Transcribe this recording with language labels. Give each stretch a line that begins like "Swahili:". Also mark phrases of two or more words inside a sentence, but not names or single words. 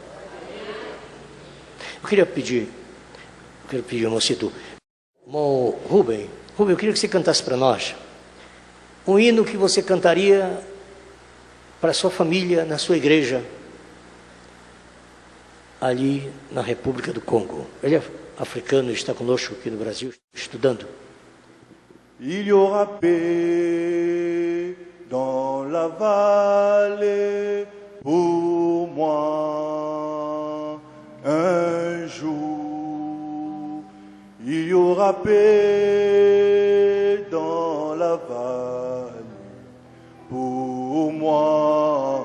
Portuguese: Eu queria pedir, irmão Cito, irmão Rubem, eu queria que você cantasse para nós um hino que você cantaria para a sua família, na sua igreja, ali na República do Congo. Ele é africano, está conosco aqui no Brasil, estudando.
French: Il y aura paix dans la vallée pour moi un jour. Il y aura paix dans la vallée pour moi.